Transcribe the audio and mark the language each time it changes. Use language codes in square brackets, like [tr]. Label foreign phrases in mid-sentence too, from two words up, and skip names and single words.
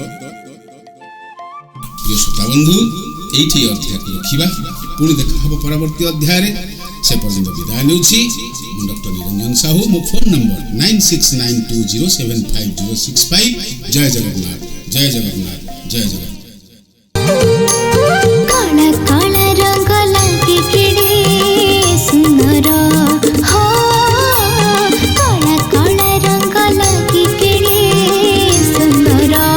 [or] ପ୍ରିୟ ଶ୍ରୋତା ବନ୍ଧୁ, ଏଇଠି ଅଧ୍ୟାୟକୁ ରଖିବା। ପୁଣି ଦେଖା ହେବ ପରବର୍ତ୍ତୀ ଅଧ୍ୟାୟରେ। ସେ ପର୍ଯ୍ୟନ୍ତ ବିଦାୟ ନେଉଛି। ମୁଁ ଡକ୍ଟର ନିରଞ୍ଜନ ସାହୁ। ମୋ ଫୋନ୍ ନମ୍ବର 9692075065। ଜୟ ଜଗନ୍ନାଥ, ଜୟ ଜଗନ୍ନାଥ, ଜୟ ଜଗନ୍ନାଥ। [hi] काला काला रंग लागे केड़े सुंदर हो, काला काला रंग लागे केड़े सुंदर।